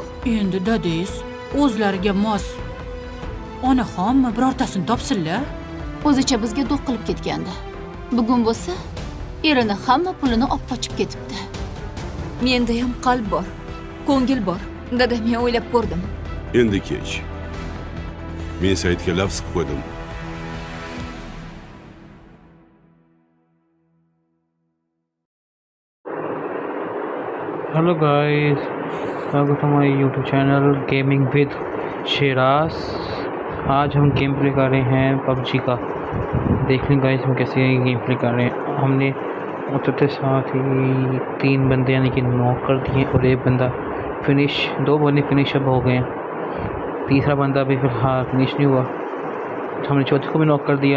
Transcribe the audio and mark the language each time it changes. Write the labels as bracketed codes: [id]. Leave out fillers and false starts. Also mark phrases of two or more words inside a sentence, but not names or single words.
[uz] Endi dadangiz o'zlariga mos onaxonmi birortasini topsinlar. O'zicha bizga do'q qilib ketgandi. Bugun bo'lsa, erini hamma pulini olib qochib ketibdi. Menda ham qalb bor, ko'ngil bor. Dadamga o'ylab ko'rdim. Endi kech. Men Saidga lafz qo'ydim. [en] Hello guys, welcome to my YouTube channel Gaming with शेराज। [hi] आज हम [en] game play [hi] कर रहे हैं PUBG का। देख लें गाइस हम कैसे [en] game play [hi] कर रहे हैं। हमने उतरते साथ ही 3 बंदे यानी कि नॉक कर दिए और एक बंदा फिनिश, 2 बंदे फिनिश अब हो गए हैं। तीसरा बंदा अभी फिलहाल फिनिश नहीं हुआ, तो हमने चौथे को भी नॉक कर दिया।